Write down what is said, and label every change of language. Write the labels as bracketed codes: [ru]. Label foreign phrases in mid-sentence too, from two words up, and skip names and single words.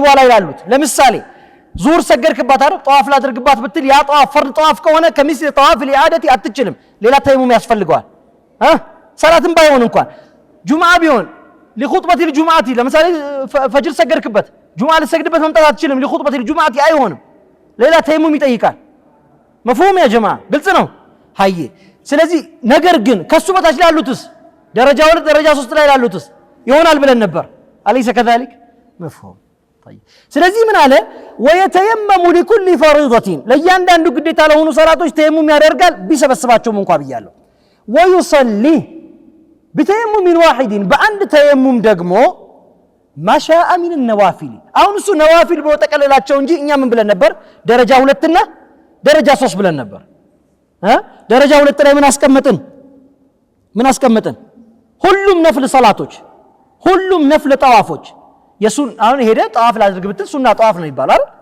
[am] ላይ ያሉት ለምሳሌ ዙህር ሰገድክባት አይደል ጠዋፍ ላድርግባት ብትል ያ ጠዋፍ ፈርድ ጠዋፍ ከሆነ ከሚስ ጠዋፍ ለኢዓደቲ አትችልም ሌላ ተየሙም ያስፈልገዋል ሰላትም ባይሆን እንኳን ጁምዓ ቢሆን ለኹጥበቲ الجمعه ለምሳሌ ፈጅር ሰገድክበት ጁምዓ ልሰግድበት መምጣት አትችልም [ar] لخطبة الجمعة [am] አይሆንም ሌላ ተየሙም ይጠይቃል [ar] مفهوم يا جماعه [am] ግልጽ ነው ሃይ ስለዚህ ነገር ግን ከሱ በታች ያሉትስ ደረጃ 2 ደረጃ 3 ላይ ያሉትስ ይሆናል ብለን ነበር [ar] أليس كذلك مفهوم طيب [am] ስለዚህ ምን አለ [ar] ويتيمم لكل فريضه [am] ለያንዳንዱ ግዴታ ለሆኑ ሰላቶች ተየሙም ያደርጋል ቢሰበስባቸውም እንኳን ብያለሁ [ar] ويصلي بتيمم واحد [am] በአንድ ተየሙም ደግሞ [ar] ما شاء من النوافل [am] አሁን እሱ ነዋፊል በተቀለላቸው እንጂ እኛ ምን ብለን ነበር ደረጃ 2 እና ደረጃ 3 ብለን ነበር ደረጃ 2 ላይ ምን አስቀመጥን ሁሉም ነፍል ሰላቶች ሁሉም ነፍል ጠዋፎች የሱን አሁን ሄደ ጠዋፍ ላድርግ ብትል ሱና ጠዋፍ ነው ይባላል